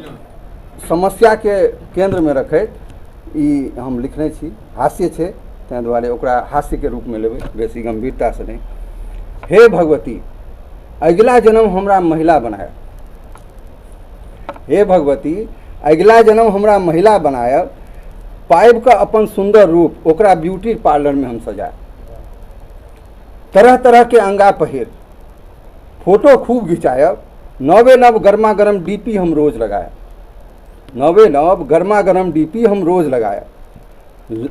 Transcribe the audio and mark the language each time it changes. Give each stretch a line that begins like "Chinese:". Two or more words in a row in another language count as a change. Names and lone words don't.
Maithili: समस्या के केंद्र में रखैत ई हम लिखने छी। हास्य छै, तैं दुआरे ओकरा हास्य के रूप में लेबै, बेसी गंभीरता से नहीं। हे भगवती, अगिला जन्म हमरा महिला बनायब। हे भगवती, अगिला जन्म हमरा महिला बनायब। पाइब का अपन सुंदर रूप, ओकरा ब्यूटी पार्लर में हम सजायब। तरह तरह के अंगा पहिर, फोटो खूब घिंचायब। नवे नव गर्मा गर्म डीपी हम रोज लगायब। नवे नव गर्मा गर्म डीपी हम रोज लगायब।